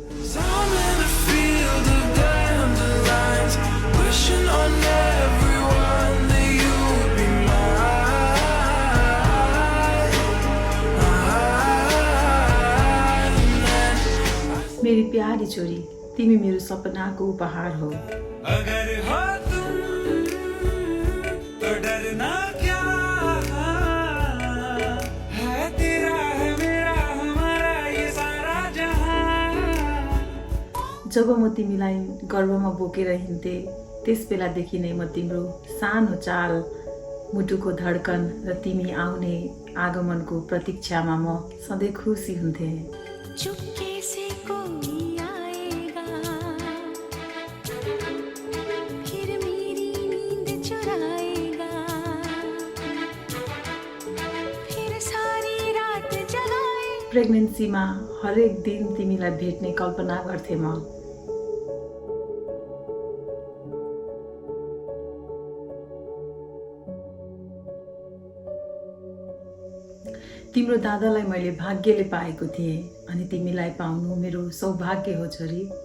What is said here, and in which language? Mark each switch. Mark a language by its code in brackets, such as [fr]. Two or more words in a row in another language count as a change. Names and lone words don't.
[ne] मेरी प्यारी छोरी, तिमी मेरो सपनाको उपहार हो। [hi] अगर हो तुम तो डरना क्या है, तेरा है मेरा हमारा ये सारा जहां। [ne] जब म तिमीलाई गर्भमा बोकेर हिँड्थे त्यस बेलादेखि नै म तिम्रो सानो चाल, मुटुको धड्कन र तिमी आउने आगमनको प्रतीक्षामा म सधैँ खुसी हुन्थे। [hi] चुपके से कोई आएगा, फिर मेरी नींद चुराएगा, फिर सारी रात जगाए। [ne] प्रेग्नेन्सीमा हरेक दिन तिमीलाई भेट्ने कल्पना गर्थे म। तिम्रो दादालाई मैले भाग्यले पाएको थिएँ अनि तिमीलाई पाउनु मेरो सौभाग्य हो छोरी।